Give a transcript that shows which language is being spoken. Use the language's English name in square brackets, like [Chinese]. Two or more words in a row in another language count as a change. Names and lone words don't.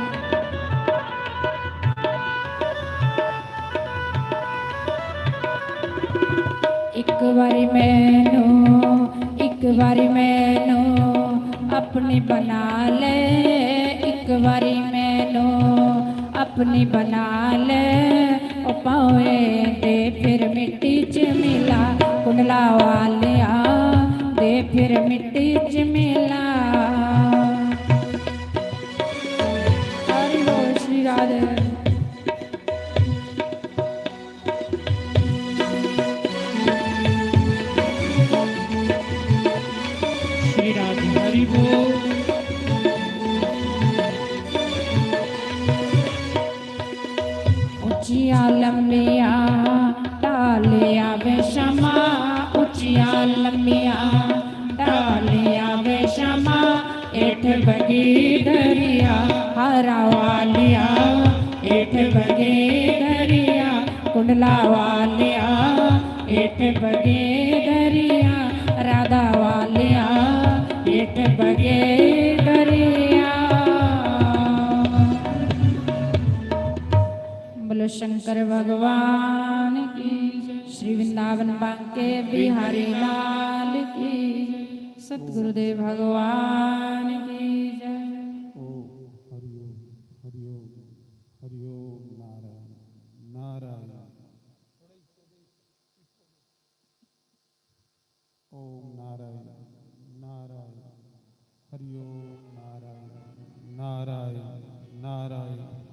[Punjabi] ਇੱਕ ਬਾਰੀ ਮੈਨੂੰ ਆਪਣੀ ਬਣਾ ਲੈ ਇੱਕ ਬਾਰੀ ਮੈਨੂੰ ਆਪਣੀ ਬਣਾ ਲੈ ਓ ਪਾਵੇ ਦੇ ਫਿਰ ਮਿੱਟੀ ਚ ਮਿਲਾ ਕੁੰਡਲਾ ਵਾਲਿਆ ਦੇ ਫਿਰ ਮਿੱਟੀ ਚ ਮਿਲਾ। [Hindi] हरि बोल श्री राधे। श्री राधे हरि बोल। [Punjabi] ਉੱਚੀਆਂ ਲੰਬੀਆਂ ਡਾਲੀਆਂ ਵੇ ਸ਼ਮਾ ਉੱਚੀਆਂ ਲੰਬੀਆਂ ਡਾਲੀਆਂ ਵੇ ਸ਼ਮਾ ਏਠ ਬਗੀ ਦਰਿਆ ਹਰਾ ਵਾਲਿਆ ਏਠ ਬਗੇ ਦਰਿਆ ਕੁੰਡਲਾ ਵਾਲਿਆ ਏਠ ਬਗੇ ਦਰਿਆ ਰਾਧਾ ਵਾਲਿਆ ਏਠ ਬਗੇ ਦਰਿਆ। [Hindi] बोलो शंकर भगवान की श्री वृंदावन बांके बिहारी लाल की सतगुरुदेव भगवान की जय। [Sanskrit] ओम हरिओम हरिओम हरिओम नारायण नारायण। ओम नारायण नारायण हरिओम नारायण नारायण नारायण।